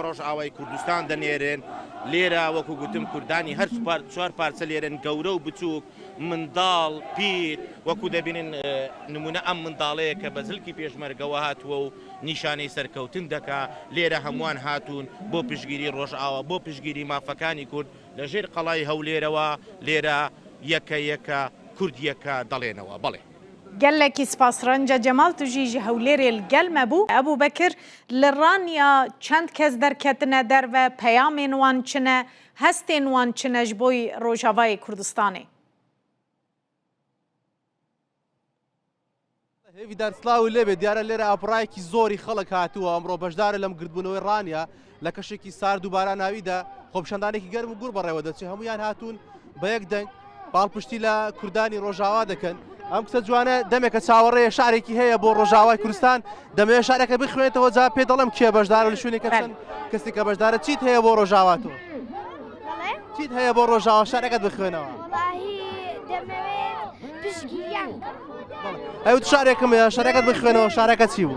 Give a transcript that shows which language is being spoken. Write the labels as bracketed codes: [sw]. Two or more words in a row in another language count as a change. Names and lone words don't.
[ckb] ڕۆژئاوای کوردستان دەنێرن لێرە وەکو گوتم کوردانی هەر چوار پارچە لێرن گەورە و بچووک منداڵ پیر وەکو دەبینن نمونە ئەم منداڵەیە کە بە زلکی پێشمەرگەوە هاتووە و نیشانەی سەرکەوتن دەکا لێرە هەمووان هاتوون بۆ پشتگیری ڕۆژئاوا بۆ پشتگیری مافەکانی کورد لەژێر قەڵای هەولێرەوە لێرە یەکە کوردیەکە دەڵێنەوە بەڵێ [ku] gelekî spas Renca Cemal tu jî ji Hewlêrê li gel me bû Ebu Bekir li Raniya çend kes derketine derve peyamên wan çi ne hestên wan çi ne ji bo Rojavayê Kurdistanê [ckb] هێویدار سلااو لێبێ دیارە لێرە ئاپڕایەکی زۆری خەڵک هاتووە ئەمڕۆ بەشدارە لەم گردبوونەوەی ڕانیا لە کەشێکی سارد و باران ناویدا خۆپشاندانێکی گەرم و گوڕ بەڕێوە دەچێت هەمویان هاتوون بە یەک دەنگ باڵپشتی لە کوردانی ڕۆژاوا دەکەن ئەم کچە جوانە دەمێکە چاوەڕێیە شارێکی هەیە بۆ ڕۆژاوای کوردستان دەمەوێت شارێکە بخوێنێتەوە جا پێ دەڵم کێ بەشدارە لە شوێنێکە کەسی کە بەشدارە چیت هەیە بۆ ڕۆژاواتەوە چیت هەیە بۆ ڕۆژاوا شارەکەت بخوێنەوە ئەوت شارێکم شارەکەت بخوێنەوە شارەکە چی بوو